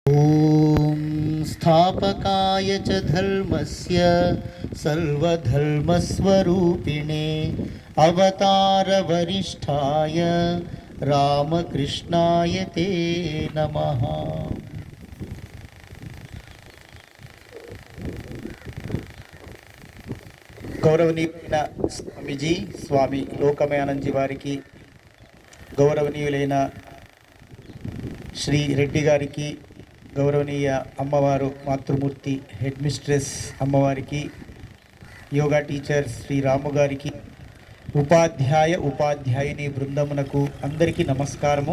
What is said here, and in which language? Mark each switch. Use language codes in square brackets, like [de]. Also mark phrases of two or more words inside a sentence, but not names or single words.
[sa] ॐ स्थापकाय च धर्मस्य सर्वधर्मस्वरूपिणे अवतारवरिष्ठाय रामकृष्णाय ते नमः। [te] గౌరవనీయులైన స్వామీజీ స్వామి లోకమయానందజీ వారికి, గౌరవనీయులైన శ్రీ రెడ్డి గారికి, గౌరవనీయ అమ్మవారు మాతృమూర్తి [en] head mistress [te] అమ్మవారికి, [en] yoga teacher [te] శ్రీ రాము గారికి, ఉపాధ్యాయుని బృందమునకు అందరికీ నమస్కారము.